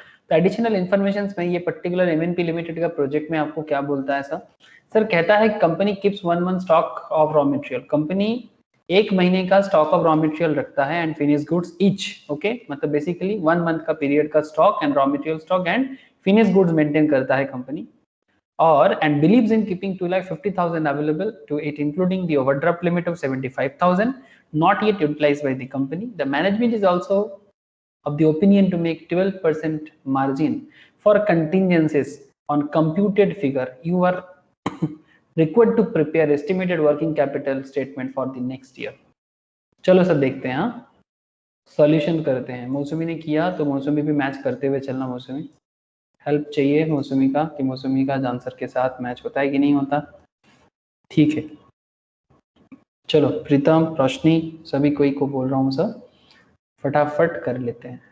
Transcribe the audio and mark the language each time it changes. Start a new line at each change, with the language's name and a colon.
Hindi: तो additional information में ये पर्टिकुलर एमएनपी लिमिटेड का प्रोजेक्ट में आपको क्या बोलता है सर कहता है
English: company keeps 1 month stock of raw material,
Hindi: company 1 महीने का स्टॉक ऑफ रॉ मटेरियल रखता है and finish goods each, okay, मतलब बेसिकली 1 मंथ का पीरियड का stock and raw material stock and finish goods maintain करता है कंपनी। और
English: and believes in keeping 2,50,000 available to it, including the overdraft limit of 75,000 not yet utilized by the company. The management is also of the opinion to make 12% margin for contingencies on computed figure. You are required to prepare estimated working capital statement for the next year.
Hindi: चलो sir देखते हैं, हाँ solution करते हैं। मौसमी ने किया तो मौसमी भी मैच करते हुए चलना। मौसमी हेल्प चाहिए मौसमी का, कि मौसमी का आंसर के साथ मैच होता है कि नहीं होता, ठीक है। चलो प्रीतम, रोशनी, सभी कोई को बोल रहा हूँ सर, फटाफट कर लेते हैं।